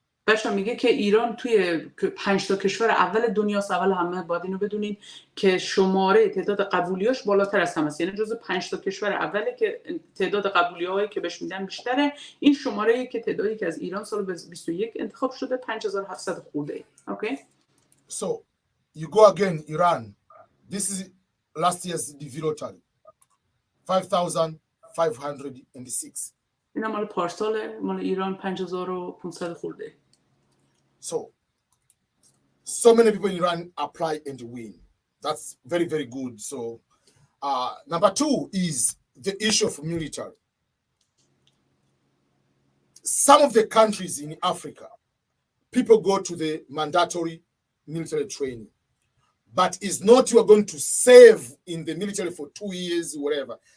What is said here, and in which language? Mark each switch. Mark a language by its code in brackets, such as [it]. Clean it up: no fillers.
[fa] بچه میگه که ایران توی 5 تا کشور اول دنیاست. اول همه باید اینو بدونین که شماره تعداد قبولیاش بالاتر از همه است. یعنی جزو 5 تا کشور اوله که تعداد قبولی‌هایی که بهش میدن بیشتره. این شماره‌ای که تعدادی که از ایران سال 21 انتخاب شده 5700 خورده. [en] Okay? So you go again Iran. This is last year's DV lottery. 5,506. [fa] اینا مال پارسال، مال ایران 5500 خورده. [en] So many people in Iran apply and win. That's very, very good. So number 2 is the issue of military. Some of the countries in Africa, people go to the mandatory military training, but it's not you are going to serve in the military for 2 years, whatever.